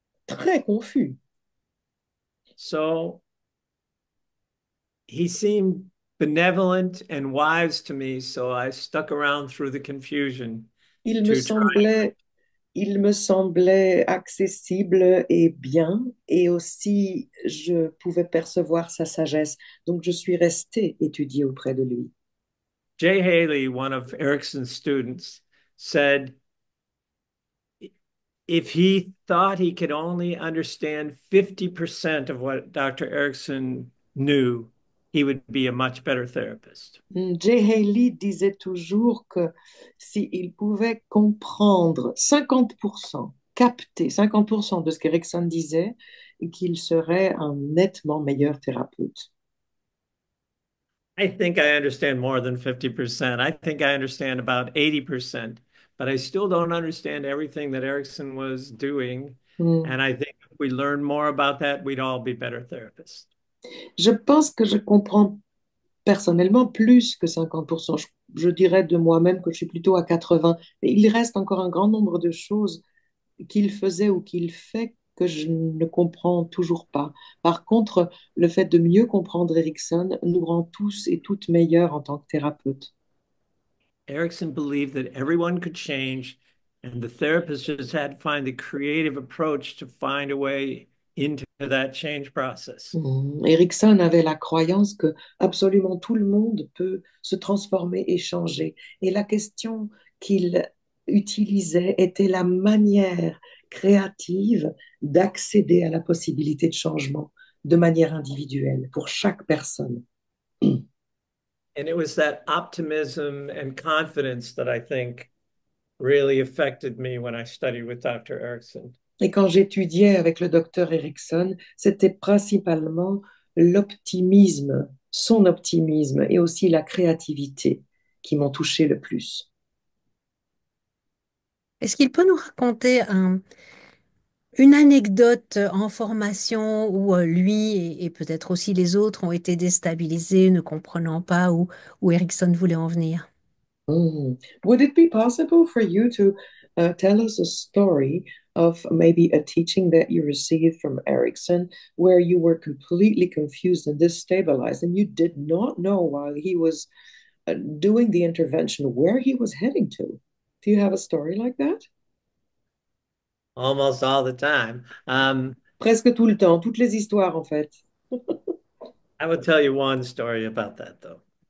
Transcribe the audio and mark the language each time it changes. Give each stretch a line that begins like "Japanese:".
French: Très confus.
English: So he seemed benevolent and wise to me, so I stuck around through the confusion
French: Il me
English: to try.
French: semblait, il me semblait accessible et bien, et aussi je pouvais percevoir sa sagesse. Donc, je suis restée étudier auprès de lui.
English: Jay Haley, one of Erickson's students, said if he thought he could only understand 50% of what Dr. Erickson knew, he would be a much better therapist.
French: Jay Haley disait toujours que s'il pouvait comprendre 50%, capter 50% de ce qu'Erickson disait, qu'il serait un nettement meilleur thérapeute.
English: I think I understand more than 50%. I think I understand about 80%, but I still don't understand everything that Erickson was doing. Hmm. And I think if we learn more about that, we'd all be better therapists.
French: Je pense que je comprends personnellement plus que 50%. Je dirais de moi-même que je suis plutôt à 80%. Mais il reste encore un grand nombre de choses qu'il faisait ou qu'il fait que je ne comprends toujours pas. Par contre, le fait de mieux comprendre Erickson nous rend tous et toutes meilleurs en tant que thérapeutes.
English: Erickson believed that everyone could change, and the therapist just had to find the creative approach to find a way into that change process.
French: Erickson avait la croyance que absolument tout le monde peut se transformer et changer. Et la question qu'il utilisait était la manière créative d'accéder à la possibilité de changement de manière individuelle pour chaque personne.
English: And it was that optimism and confidence that I think really affected me when I studied with Dr. Erickson.
French: Et quand j'étudiais avec le docteur Erickson, c'était principalement l'optimisme, son optimisme et aussi la créativité qui m'ont touché le plus. Est-ce qu'il peut nous raconter une anecdote en formation où lui et peut-être aussi les autres ont été déstabilisés, ne comprenant pas où Erickson voulait en venir?
English: Would it be possible for you to tell us a story of maybe a teaching that you received from Erickson where you were completely confused and destabilized and you did not know while he was doing the intervention where he was heading to? Do you have a story like that? Almost all the time.
French: Presque tout le temps, toutes les histoires en fait.
English: I will tell you one story about that, though.